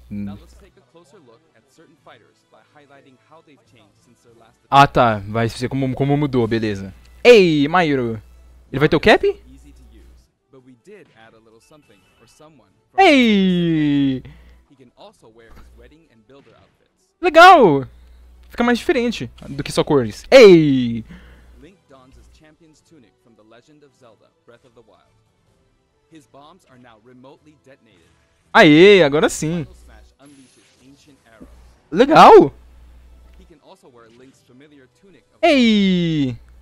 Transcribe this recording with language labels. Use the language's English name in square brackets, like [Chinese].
[English] Now let's take a closer look at certain fighters by highlighting how they've changed since their last [Portuguese] Ah, tá. Vai ser como mudou, beleza. Ei, Mayuro. Ele vai ter o cap? [English] easy to use, but we did add a little something for someone from Ei! he can also wear his wedding and builder outfits. [Portuguese] Legal! Fica mais diferente do que só cores. Ei! [English] Link dons his champion's tunic from The Legend of Zelda: Breath of the Wild. His bombs are now remotely detonated. [Portuguese] Aê, agora sim. [English] Final Smash unleashes ancient arrows. [Portuguese] Legal! [English] He can also wear Link's familiar tunic of Ei!